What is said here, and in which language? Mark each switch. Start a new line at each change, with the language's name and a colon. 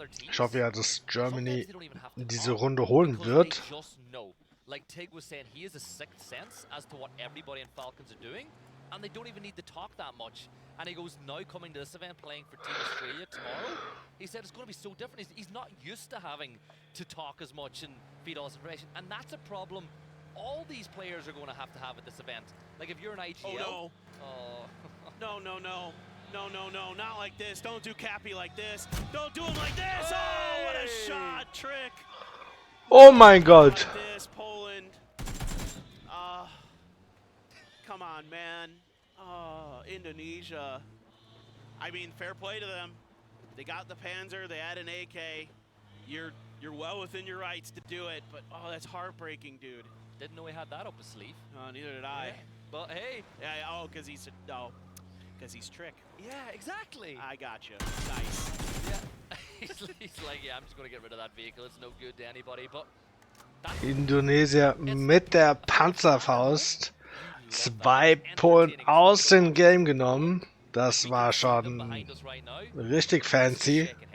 German: Ich hoffe ja, dass Germany diese Runde holen wird.
English: Like Tig was saying, he has a sixth sense as to what everybody in Falcons are doing, and they don't even need to talk that much. And he goes, now coming to this event, playing for Team Australia tomorrow, he said it's going to be so different. He's not used to having to talk as much and feed all this information, and that's a problem all these players are going to have at this event. Like if you're an IGL... Oh, no. Oh. No, no, no. No, no, no, not like this. Don't do Cappy like this. Don't do him like this. Oh, what a shot, trick.
German: Oh mein Gott.
English: Like this, Poland. Come on, man. Indonesia. I mean, fair play to them. They got the Panzer, they had an AK. You're well within your rights to do it, but oh, that's heartbreaking, dude. Didn't know he had that up his sleeve. Neither did I. Yeah. But hey. Yeah, oh, because he's Trick. Yeah, exactly. I got you. Nice. Yeah. he's like, yeah, I'm just going to get rid of that vehicle. It's no good to anybody. But
German: Indonesier mit der Panzerfaust 2 Polen aus dem Game genommen. Das war schon richtig fancy.